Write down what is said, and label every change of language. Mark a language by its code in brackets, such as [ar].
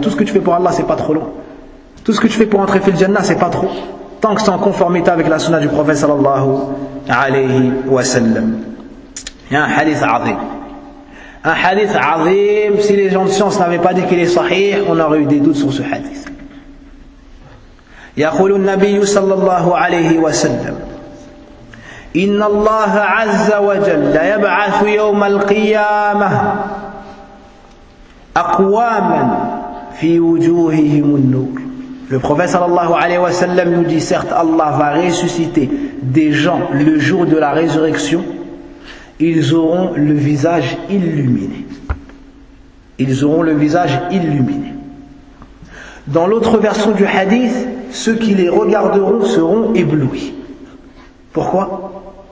[fr] Tout ce que tu fais pour Allah, c'est pas trop loin. Tout ce que tu fais pour entrer [ar] fil Jannah, [fr] c'est pas trop. Tant que c'est en conformité avec la sunnah du prophète sallallahu alayhi wa sallam. Il y a un hadith azim. Un hadith azim, si les gens de science n'avaient pas dit qu'il est sahih, on aurait eu des doutes sur ce hadith. [ar] يقول النبي صلى الله عليه وسلم: إن الله عز وجل يبعث يوم القيامة أقواما في وجوههم النور. [fr] Le prophète [ar] صلى الله عليه وسلم [fr] nous dit: certes Allah va ressusciter des gens le jour de la résurrection, ils auront le visage illuminé. Ils auront le visage illuminé. Dans l'autre version du hadith, ceux qui les regarderont seront éblouis. Pourquoi?